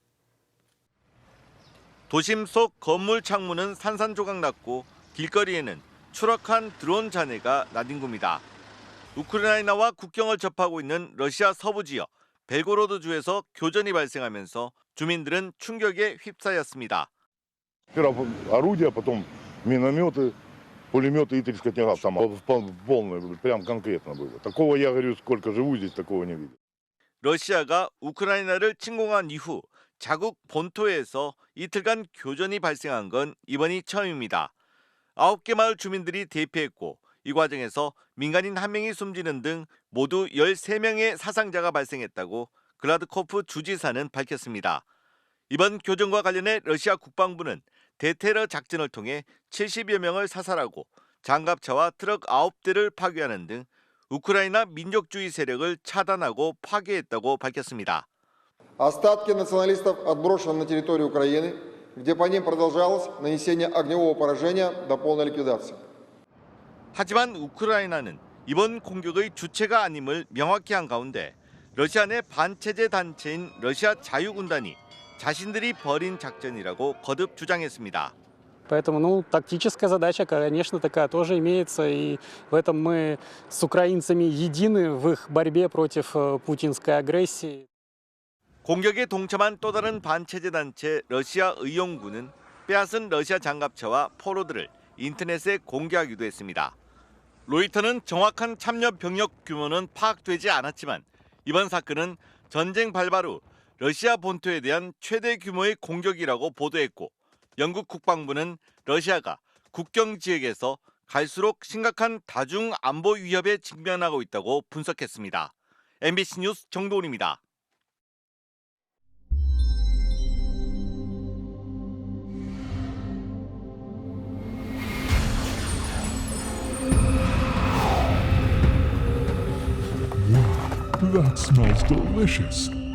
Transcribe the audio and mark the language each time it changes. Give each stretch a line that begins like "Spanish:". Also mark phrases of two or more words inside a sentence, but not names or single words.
Korean: 도심 속 건물 창문은 산산조각 났고 길거리에는 추락한 드론 잔해가 나뒹굽니다. 우크라이나와 국경을 접하고 있는 러시아 서부 지역 벨고로드주에서 교전이 발생하면서 주민들은 충격에 휩싸였습니다.
Russian: Орудия, потом минометы, пулеметы и 30 автоматов. Полное, прям конкретно было. Такого, я говорю, сколько живу здесь, такого не видел.
Korean: 러시아가 우크라이나를 침공한 이후 자국 본토에서 이틀간 교전이 발생한 건 이번이 처음입니다. 9개 마을 주민들이 대피했고 이 과정에서 민간인 1명이 숨지는 등 모두 13명의 사상자가 발생했다고 글라드코프 주지사는 밝혔습니다. 이번 교전과 관련해 러시아 국방부는 대테러 작전을 통해 70여 명을 사살하고 장갑차와 트럭 9대를 파괴하는 등 우크라이나 민족주의 세력을 차단하고 파괴했다고 밝혔습니다.
Russian: Остатки националистов отброшены на территорию Украины, где по ним продолжалось нанесение огневого поражения до полной ликвидации.
Korean: 하지만 우크라이나는 이번 공격의 주체가 아님을 명확히 한 가운데 러시아 내 반체제 단체인 러시아 자유군단이 자신들이 벌인 작전이라고 거듭 주장했습니다.
Russian: Поэтому, тактическая задача, конечно, такая тоже имеется, и в этом мы с украинцами едины в их борьбе против путинской агрессии.
Korean: 공격에 동참한 또 다른 반체제 단체 러시아 의용군은 빼앗은 러시아 장갑차와 포로들을 인터넷에 공개하기도 했습니다. 로이터는 정확한 참여 병력 규모는 파악되지 않았지만 이번 사건은 전쟁 발발 후 러시아 본토에 대한 최대 규모의 공격이라고 보도했고 영국 국방부는 러시아가 국경 지역에서 갈수록 심각한 다중 안보 위협에 직면하고 있다고 분석했습니다. MBC 뉴스 정도훈입니다.
English: That smells delicious.